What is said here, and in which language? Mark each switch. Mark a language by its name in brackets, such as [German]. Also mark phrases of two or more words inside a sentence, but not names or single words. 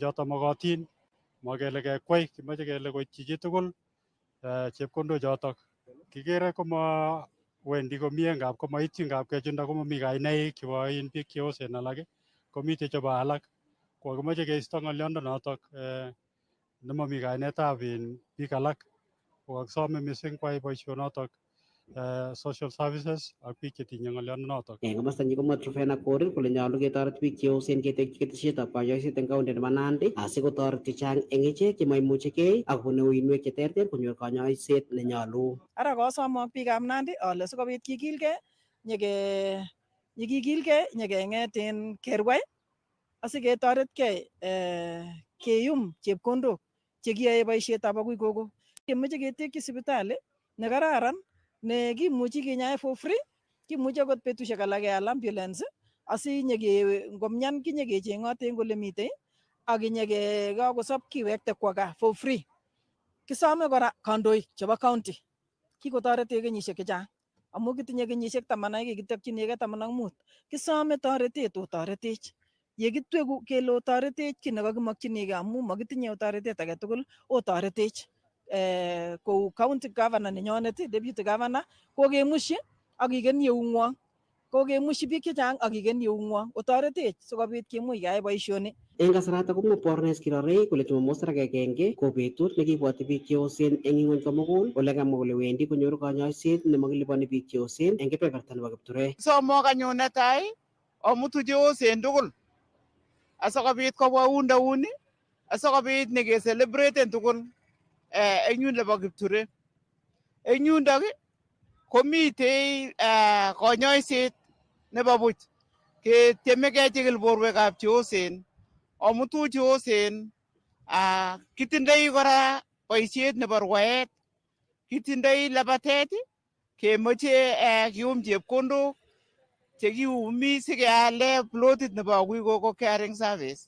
[Kalenjin] choto mokotin makele kekwei kimoche kele koityi chitugul chepkondok choto kikere koma wendi komie ngap komaityin ngap kechunda komami kainaik chebo biik cheyosen alak komite chebo alak ko kimoche keisto ng'oliondonoto nemami kainetab biik alak ko kakisome mising kwai boisionoto [English] social services [Kalenjin] ak biik chetinye ng'oliondonoto. Eng komostanyi komwa Trufena Korir kole nyolu ketoret biik cheyosen ketekyi ketesietab kanyoiset eng county nebo Nandi asikotoret chechang eng ichek chemaimuchigei ak kobune uinwek cheterter konyor kanyoiset nenyolu. Ara kosom biikab Nandi ale sikobit kikilgei nyekeng'et en kerwai asiketoretkei keyum chepkondok chekiyoe boisietab agui gogo. Kemoche ketekyi sipitali nekararan nekimuchi kinyae [English] for free, [Kalenjin] kimuchi akot betusiek alak keal ambulance ngomyan kinyekecheng'ote eng ole mitei ak kakosop kiwekte kwo gaa [English] for free. [Kalenjin] Kisome kora kandoik chebo county kikotoretech kenyisiek chechang amu kitinye kenyisiek 10 kikitokchinigei 15. Kisome toretet otoretech yekitweku kele otoretech ki nekakimokchinigei amu makitinye toretet age tugul otoretech. Kou [English] county governor [Kalenjin] nenyonet, [English] deputy governor [Kalenjin] kokemushi ak kiken eung'wong, kokemushi biik chechang ak kiken eung'wong otoretech sikobit kemuch keyai boisioni. Eng kasarata komwa Barnes Kirorei kole Jumamos agenge ko betut nekibwoti biik cheyosen eng ing'ony komugul ole kamwa kole wendi konyoru kanyoiset nemakiliponi biik cheyosen eng kebeberta nebo Kipture. Somo kanyo netai omutu cheyosen tugul asikobit kobwa undaun asikobit nekeselebreten tugul eng yun nebo Kipture. Eng yundok komitei kanyoiset nebo buch ketieme kechikil borwekab cheyosen amutu chosen kitindoi kora boisiet nebo rwaet, kitindoi labatet, kemoche kiyum chepkondok chekiumi sikeale plotit nebo Wikoko Caring Service.